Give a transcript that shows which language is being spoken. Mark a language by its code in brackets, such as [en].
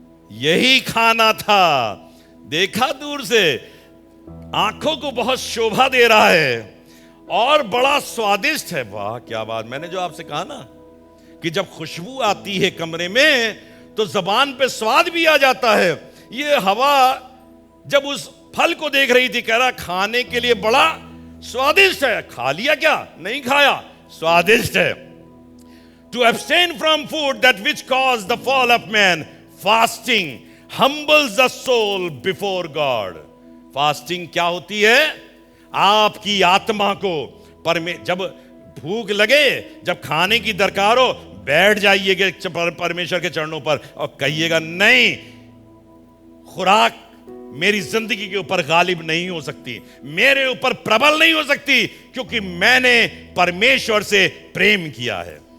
[hi] यही खाना था, देखा दूर से, आंखों को बहुत शोभा दे रहा है और बड़ा स्वादिष्ट है। वाह क्या बात, मैंने जो आपसे कहा ना कि जब खुशबू आती है कमरे में तो जबान पे स्वाद भी आ जाता है। ये हवा जब उस फल को देख रही थी, कह रहा खाने के लिए बड़ा स्वादिष्ट है। खा लिया क्या? नहीं खाया, स्वादिष्ट है। [en] To abstain from food that which cause the fall of man, fasting humbles the soul before God. [hi] Fasting क्या होती है? आपकी आत्मा को जब भूख लगे, जब खाने की दरकार हो, बैठ जाइएगा परमेश्वर के चरणों पर और कहिएगा, नहीं, खुराक मेरी जिंदगी के ऊपर गालिब नहीं हो सकती, मेरे ऊपर प्रबल नहीं हो सकती, क्योंकि मैंने परमेश्वर से प्रेम किया है।